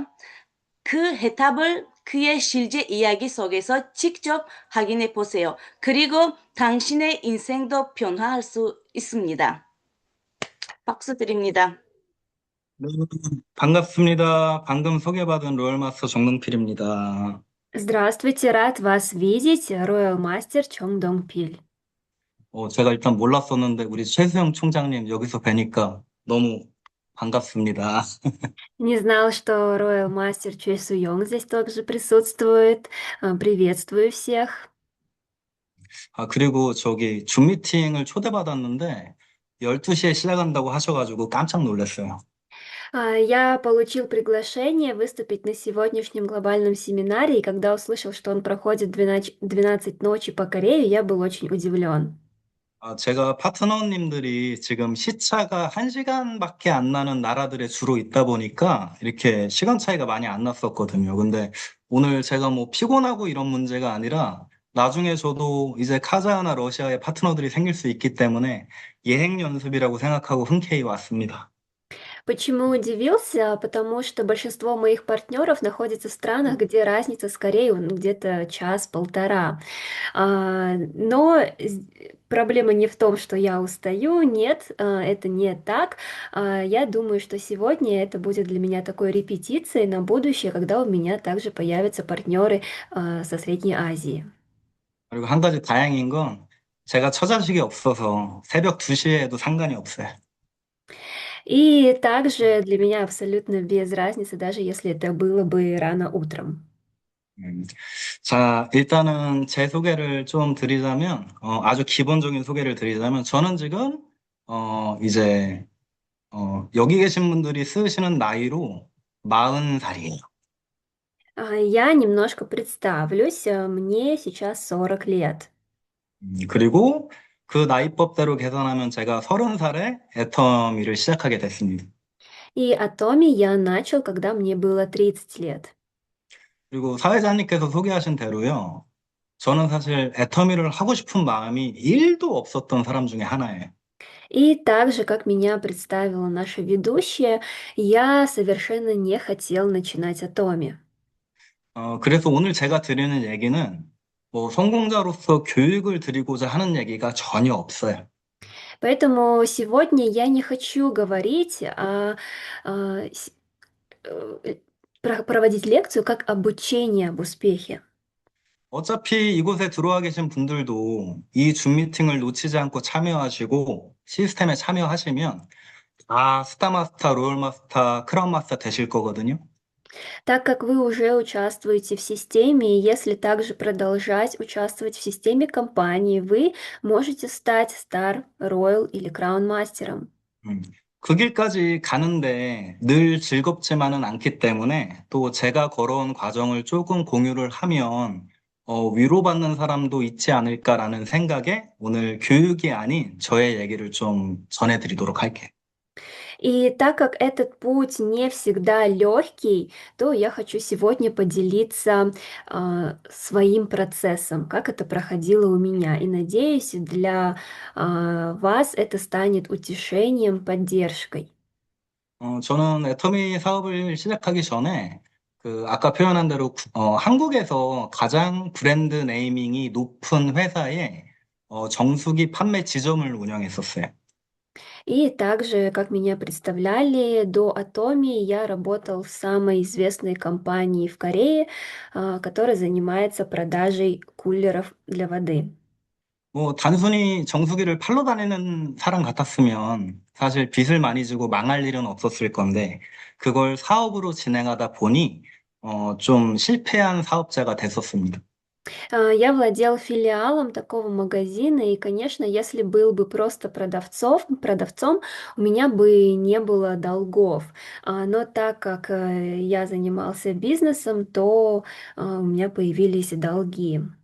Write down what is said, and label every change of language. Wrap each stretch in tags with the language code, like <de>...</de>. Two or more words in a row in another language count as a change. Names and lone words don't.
<ko>그 해답을 그의 실제 이야기 속에서 직접 확인해 보세요. 그리고 당신의 인생도 변화할 수 있습니다. 박수 드립니다. 네, 반갑습니다. 방금 소개받은 롤마스터 정동필입니다.</ko> <ru>Здравствуйте, рад вас видеть,</ru> <en>Royal Master</en> <ru>Чон Донг Пиль.</ru> <ko>제가 일단 몰랐었는데 우리 최수영 총장님 여기서 뵈니까 너무 반갑습니다.</ko> <ru>Не знал, что</ru> <en>Royal Master</en> <ru>Чой Су Йонг здесь также присутствует. Приветствую всех.</ru> <ko>그리고 저기 줌 미팅을 초대받았는데 12시에 시작한다고 하셔가지고 깜짝 놀랐어요.</ko> <ru>Я получил приглашение выступить на сегодняшнем глобальном семинаре, и когда услышал, что он проходит 12 ночи по Корее, я был очень удивлен.</ru> <ko>제가 파트너님들이 지금 시차가 1시간밖에 안 나는 나라들에 주로 있다 보니까 이렇게 시간 차이가 많이 안 났었거든요. 근데 오늘 제가 뭐 피곤하고 이런 문제가 아니라 나중에 저도 이제 카자흐나 러시아에 파트너들이 생길 수 있기 때문에 예행 연습이라고 생각하고 흔쾌히 왔습니다.</ko> <ru>Почему удивился? Потому что большинство моих партнеров находится в странах, где разница скорее где-то час-полтора. Но проблема не в том, что я устаю, нет, это не так. Я думаю, что сегодня это будет для меня такой репетицией на будущее, когда у меня также появятся партнеры со Средней Азии.</ru> <ko>그리고 한 가지 다행인 건 제가 처자식이 없어서 새벽 2시에 해도 상관이 없어요.</ko> <ru>И также для меня абсолютно без разницы, даже если это было бы рано утром. 음.</ru> <ko>자, 일단은 제 소개를 좀 드리자면, 아주 기본적인 소개를 드리자면, 저는 지금, 이제, 여기 계신 분들이 쓰시는 나이로 40살이에요.</ko> <ru>Я немножко представлюсь, мне сейчас 40 лет.</ru> <ko>그리고 그 나이법대로 계산하면 제가 30살에 애터미를 시작하게 됐습니다.</ko> <ru>И о Томе я начал, когда мне было 30 лет.</ru> <ko>그리고 사회자님께서 소개하신 대로요, 저는 사실 애터미를 하고 싶은 마음이 1도 없었던 사람 중에 하나예요.</ko> <ru>И так же, как меня представила наша ведущая, я совершенно не хотел начинать о Томе.</ru> <ko>그래서 오늘 제가 드리는 얘기는 뭐 성공자로서 교육을 드리고자 하는 얘기가 전혀 없어요.</ko> <ru>Поэтому сегодня я не хочу говорить а, с- э, проводить лекцию как обучение об успехе.</ru> <ko>어차피 이곳에 들어와 계신 분들도 이 줌 미팅을 놓치지 않고 참여하시고 시스템에 참여하시면 다 스타마스터, 롤마스터, 크라운마스터 되실 거거든요.</ko> <ru>Так как вы уже участвуете в системе, и если также продолжать участвовать в системе компании, вы можете стать Star, Royal или Crown мастером. 음.</ru> <ko>그 길까지 가는데 늘 즐겁지만은 않기 때문에 또 제가 걸어온 과정을 조금 공유를 하면 위로받는 사람도 있지 않을까라는 생각에 오늘 교육이 아닌 저의 얘기를 좀 전해드리도록 할게요.</ko> <ru>И так как этот путь не всегда легкий, то я хочу сегодня поделиться своим процессом, как это проходило у меня. И надеюсь, для вас это станет утешением, поддержкой.</ru> <ko>저는 애터미 사업을 시작하기 전에 아까 표현한 대로 한국에서 가장 브랜드 네이밍이 높은 회사에 정수기 판매 지점을 운영했었어요.</ko> <ru>И также, как меня представляли, до Atomi я работал в самой известной компании в Корее, которая занимается продажей кулеров для воды.</ru> <ko>뭐 단순히 정수기를 팔러 다니는 사람 같았으면 사실 빚을 많이 지고 망할 일은 없었을 건데 그걸 사업으로 진행하다 보니 좀 실패한 사업자가 됐었습니다.</ko> <ru>Я владел филиалом такого магазина, и, конечно, если был бы просто продавцом, у меня бы не было долгов. Но так как я занимался бизнесом, то у меня появились долги.</ru>